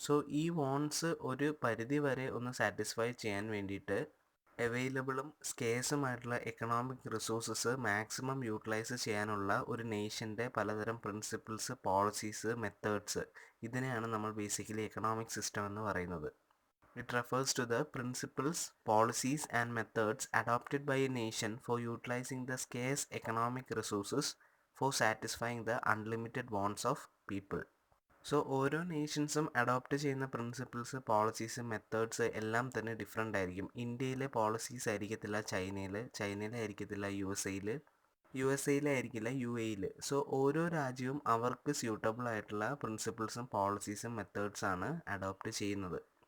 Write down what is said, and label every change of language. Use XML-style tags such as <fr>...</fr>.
<ml>So ഈ വോൺസ് ഒരു പരിധി വരെ ഒന്ന് സാറ്റിസ്ഫൈ ചെയ്യാൻ വേണ്ടിയിട്ട് അവൈലബിളും സ്കേഴ്സുമായിട്ടുള്ള എക്കണോമിക് റിസോഴ്സസ് മാക്സിമം യൂട്ടിലൈസ് ചെയ്യാനുള്ള ഒരു നേഷൻ്റെ പലതരം പ്രിൻസിപ്പിൾസ്, പോളിസീസ്, മെത്തേഡ്സ്, ഇതിനെയാണ് നമ്മൾ ബേസിക്കലി എക്കണോമിക് സിസ്റ്റം എന്ന് പറയുന്നത്.</ml> <en>It refers to the principles, policies and methods adopted by a nation for utilizing the scarce economic resources for satisfying the unlimited wants of people.</en> <ml>So ഓരോ നേഷൻസും adopt ചെയ്യുന്ന principles, policies, methods എല്ലാം തന്നെ different ആയിരിക്കും. ഇന്ത്യയിലെ policies ആയിരിക്കത്തില്ല ചൈനയിലെ ആയിരിക്കത്തില്ല U S എയിലെ ആയിരിക്കില്ല UAE. സോ ഓരോ രാജ്യവും അവർക്ക് സ്യൂട്ടബിൾ ആയിട്ടുള്ള പ്രിൻസിപ്പിൾസും പോളിസീസും മെത്തേഡ്സാണ് അഡോപ്റ്റ് ചെയ്യുന്നത്.</ml>